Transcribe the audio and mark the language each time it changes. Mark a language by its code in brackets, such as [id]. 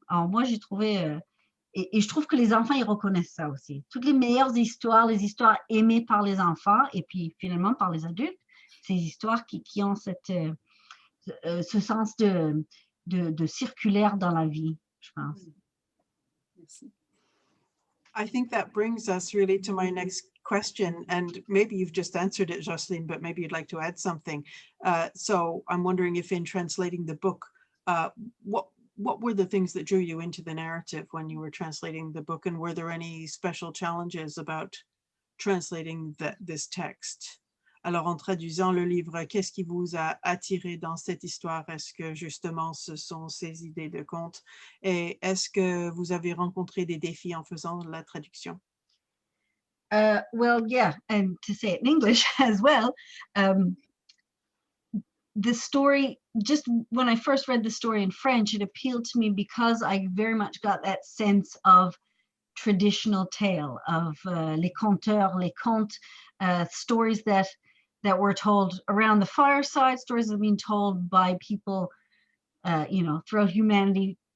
[fr] Alors moi, j'ai trouvé, et je trouve que les enfants, ils reconnaissent ça aussi. Toutes les meilleures histoires, les histoires aimées par les enfants et puis finalement par les adultes, ces histoires qui ont ce sens de circulaire dans la vie, je pense. Merci. [en] I think that brings us really to my next question, and maybe you've just answered it, Jocelyn, but maybe you'd like to add something. So I'm wondering if in translating the book, what were the things that drew you into the narrative when you were translating the book, and were there any special challenges about translating this text? [fr] Alors, en traduisant le livre, qu'est-ce qui vous a attiré dans cette histoire? Est-ce que justement ce sont ces idées de conte? Et est-ce que vous avez rencontré des défis en faisant la traduction? [en] Well, yeah, and to say it in English as well, the story, just when I first read the story in French, it appealed to me because I very much got that sense of traditional tale, of [fr] les conteurs, les contes, [en] stories that were told around the fireside, stories that have been told by people, throughout humanity.